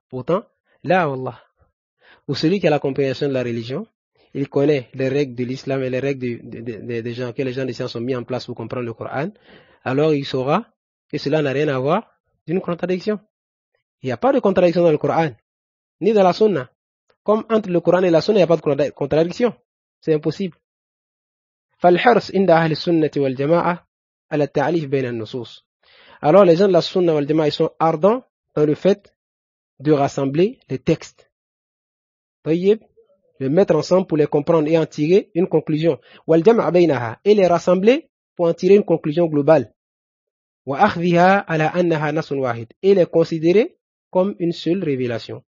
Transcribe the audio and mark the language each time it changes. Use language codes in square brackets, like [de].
[fr] Pourtant, là, Allah, pour celui qui a la compréhension de la religion, il connaît les règles de l'islam et les règles des gens que les gens des sciences ont mis en place pour comprendre le Coran, alors il saura que cela n'a rien à voir d'une contradiction. Il n'y a pas de contradiction dans le Coran, ni dans la Sunna. Comme entre le Coran et la Sunna, il n'y a pas de contradiction. C'est impossible. [ar] فالحرص عند أهل السنة والجماعة على التعريف بين النصوص. [fr] Alors les gens de la Sunna wal Jama'a, ils sont ardents dans le fait de rassembler les textes. De mettre ensemble pour les comprendre et en tirer une conclusion. [ar] Wal jama'a baynaha, [fr] et les rassembler pour en tirer une conclusion globale. [ar] Wa akhdhiha ala annaha nasun wahid, [fr] et les considérer comme une seule révélation.